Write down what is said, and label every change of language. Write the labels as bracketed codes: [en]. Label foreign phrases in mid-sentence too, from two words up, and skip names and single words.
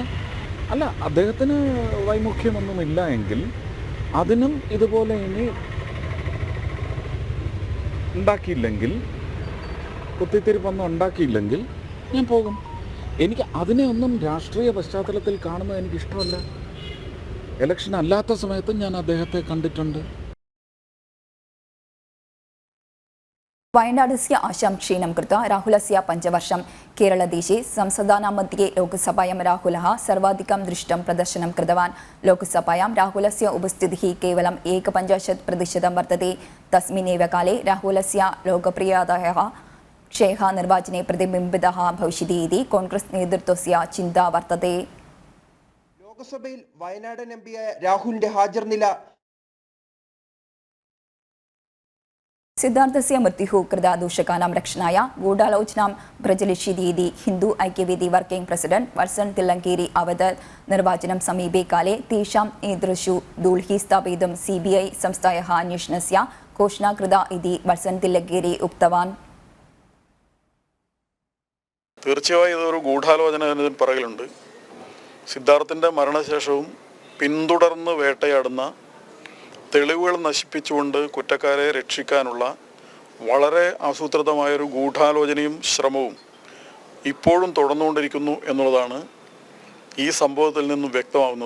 [ml] അല്ല, അദ്ദേഹത്തിന് വൈമുഖ്യമൊന്നുമില്ല എങ്കിൽ അതിനും ഇതുപോലെ ഇനി ഉണ്ടാക്കിയില്ലെങ്കിൽ, കുത്തിത്തിരിപ്പൊന്നും ഉണ്ടാക്കിയില്ലെങ്കിൽ ഞാൻ പോകും. എനിക്ക് അതിനെ ഒന്നും രാഷ്ട്രീയ പശ്ചാത്തലത്തിൽ കാണുന്നത് എനിക്കിഷ്ടമല്ല. ഇലക്ഷൻ അല്ലാത്ത സമയത്തും ഞാൻ അദ്ദേഹത്തെ കണ്ടിട്ടുണ്ട്. [sa] वयनाडस्य आशां क्षीणं कृत्वा राहुलस्य पञ्चवर्षं केरलदेशे संसदानां मध्ये लोकसभायां राहुलः सर्वाधिकं दृष्टं प्रदर्शनं कृतवान्. लोकसभायां राहुलस्य उपस्थितिः केवलं 51% वर्तते. तस्मिन्नेव काले राहुलस्य लोकप्रियतायाः क्षयः निर्वाचने प्रतिबिम्बितः भविष्यति इति കോൺഗ്രസ് നേതൃത്വस्य ചിന്ത വർത്തते. [ml] ലോക്സഭയിൽ വയനാടൻ എംപിയായ രാഹുലിന്റെ ഹാജർ നില [sa] सिद्धार्थस्य मृत्युः कृता दूषकानां रक्षणाय गूढालोचनां प्रचलिष्यति इति हिन्दू ऐक्यवेदी [en] working president [sa] वर्सन तिल्लङ्गेरी अवदत्. निर्वाचनं समीपे काले तेषां नेतृषु दूल्हि स्थापयितुं CBI संस्थायाः अन्वेषणस्य घोषणा कृता इति वर्सन तिल्लङ्गेरी उक्तवान्. [ml] തീർച്ചയായും ഇതൊരു ഗൂഢാലോചന എന്നതിന് പിറകിലുണ്ട്. സിദ്ധാർത്ഥിൻ്റെ മരണശേഷവും പിന്തുടർന്ന് വേട്ടയാടുന്ന, തെളിവുകൾ നശിപ്പിച്ചുകൊണ്ട് കുറ്റക്കാരെ രക്ഷിക്കാനുള്ള വളരെ ആസൂത്രിതമായൊരു ഗൂഢാലോചനയും ശ്രമവും ഇപ്പോഴും തുടർന്നുകൊണ്ടിരിക്കുന്നു എന്നുള്ളതാണ് ഈ സംഭവത്തിൽ നിന്നും വ്യക്തമാവുന്നത്.